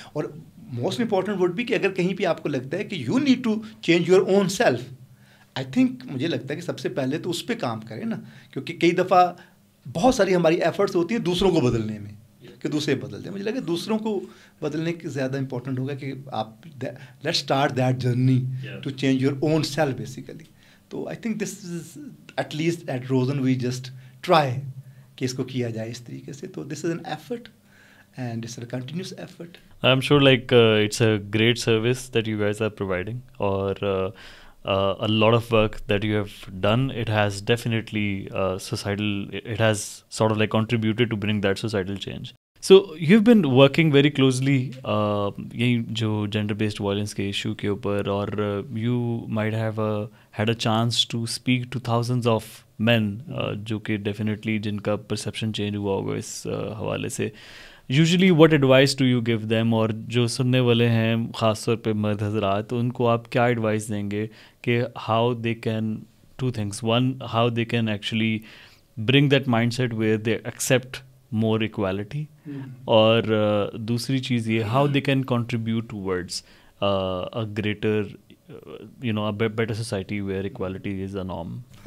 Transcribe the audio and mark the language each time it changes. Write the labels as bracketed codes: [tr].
[ur] اور most important would بھی کہ اگر کہیں پہ آپ کو لگتا ہے کہ [en] you need to change your own self, [ur] I think مجھے لگتا ہے کہ سب سے پہلے تو اس پہ کام کریں نا, کیونکہ کئی دفعہ بہت ساری ہماری ایفرٹس ہوتی ہیں دوسروں کو بدلنے میں کہ دوسرے بدل دیں. مجھے لگا دوسروں کو بدلنے کے زیادہ امپورٹنٹ ہوگا کہ آپ [en] Let start that journey to change your own self basically. تو I think this is at least at reason we just try [ur] کہ اس کو کیا جائے اس طریقے سے. [en] تو this is an effort and it's a continuous effort. I'm sure like it's a great service that you guys are providing, or a lot of work that you have done. It has definitely it has sort of like contributed to bring that societal change. So you've been working very closely یہی جو gender based violence کے issue کے اوپر, اور you might have had a chance to speak to thousands of men جو کہ definitely [ur] جن کا perception change ہوا ہوگا اس حوالے سے. [en] usually what advice do you give them, [ur] اور جو سننے والے ہیں خاص طور پہ مرد حضرات, ان کو آپ کیا ایڈوائس دیں گے کہ [en] How they can to things, one how they can actually bring that mindset where they accept more equality, اور دوسری چیز یہ how they can contribute towards a greater a better society where equality is a norm.